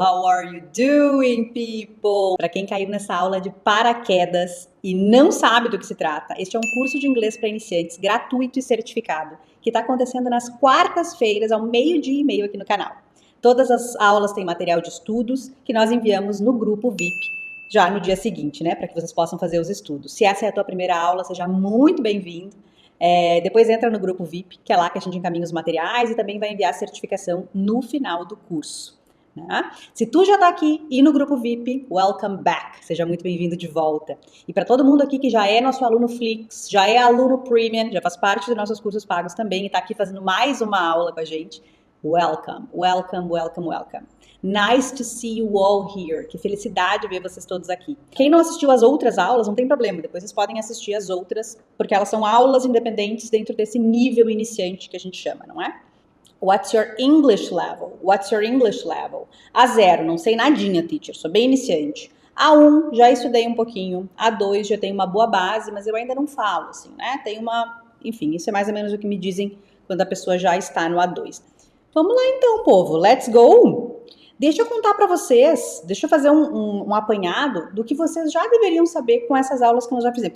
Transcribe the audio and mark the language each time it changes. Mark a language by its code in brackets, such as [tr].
[en] How are you doing, people? [pt] Para quem caiu nessa aula de paraquedas e não sabe do que se trata, este é um curso de inglês para iniciantes gratuito e certificado que está acontecendo nas quartas-feiras ao 12:30 aqui no canal. Todas as aulas têm material de estudos que nós enviamos no grupo VIP já no dia seguinte, né? Para que vocês possam fazer os estudos. Se essa é a tua primeira aula, seja muito bem-vindo. Depois entra no grupo VIP, que é lá que a gente encaminha os materiais e também vai enviar a certificação no final do curso. Né? Se tu já está aqui e no grupo VIP, [en] welcome back, [pt] seja muito bem-vindo de volta. E para todo mundo aqui que já é nosso aluno Flix, já é aluno Premium, já faz parte dos nossos cursos pagos também e está aqui fazendo mais uma aula com a gente, [en] welcome, welcome, welcome, welcome. Nice to see you all here. [pt] Que felicidade ver vocês todos aqui. Quem não assistiu às outras aulas, não tem problema. Depois vocês podem assistir as outras, porque elas são aulas independentes dentro desse nível iniciante que a gente chama, não é? [en] What's your English level? What's your English level? [pt] A0, não sei nadinha, teacher. Sou bem iniciante. A1, já estudei um pouquinho. A2, já tenho uma boa base, mas eu ainda não falo, assim, né? Tem uma... Enfim, isso é mais ou menos o que me dizem quando a pessoa já está no A2. Vamos lá então, povo. [en] Let's go! [pt] Deixa eu contar para vocês, deixa eu fazer um apanhado do que vocês já deveriam saber com essas aulas que nós já fizemos.